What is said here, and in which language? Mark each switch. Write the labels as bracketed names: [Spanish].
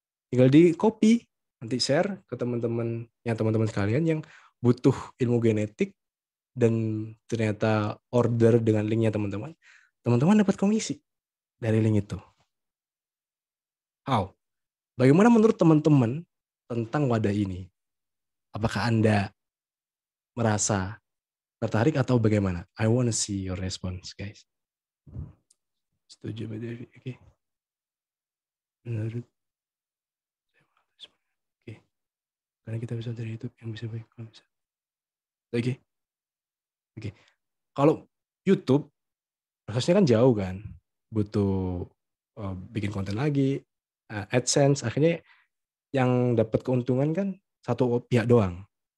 [Indonesian] Tinggal di copy, nanti share ke teman-teman sekalian yang butuh ilmu genetik dan ternyata order dengan linknya teman-teman dapat komisi dari link itu. How? Bagaimana menurut teman-teman tentang wadah ini? Apakah Anda merasa tertarik atau bagaimana? [English] I want to see your response, guys. [Indonesian] Setuju, Mbak Devi? Oke. Menurut karena kita bisa dari YouTube yang bisa baik kalau bisa. Oke. Kalau YouTube prosesnya kan jauh kan, butuh bikin konten lagi, AdSense, akhirnya yang dapat keuntungan kan satu pihak doang.